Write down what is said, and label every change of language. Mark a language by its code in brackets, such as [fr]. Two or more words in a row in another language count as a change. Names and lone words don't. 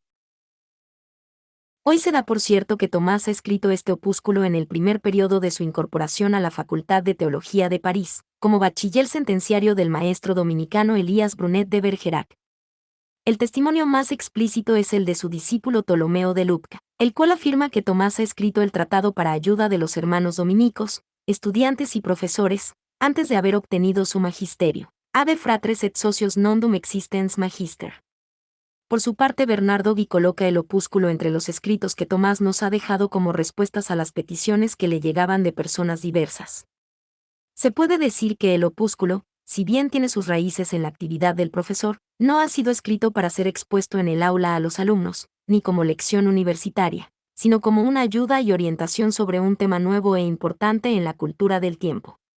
[es] Hoy se da por cierto que Tomás ha escrito este opúsculo en el primer periodo de su incorporación a la Facultad de Teología de París, como bachiller sentenciario del maestro dominicano Elías Brunet de Bergerac. El testimonio más explícito es el de su discípulo Ptolomeo de Lucca, el cual afirma que Tomás ha escrito el tratado para ayuda de los hermanos dominicos, estudiantes y profesores, antes de haber obtenido su magisterio. [la] Ave fratres et socios nondum existens magister. [es] Por su parte, Bernardo Gui coloca el opúsculo entre los escritos que Tomás nos ha dejado como respuestas a las peticiones que le llegaban de personas diversas. Se puede decir que el opúsculo, si bien tiene sus raíces en la actividad del profesor, no ha sido escrito para ser expuesto en el aula a los alumnos, ni como lección universitaria, sino como una ayuda y orientación sobre un tema nuevo e importante en la cultura del tiempo.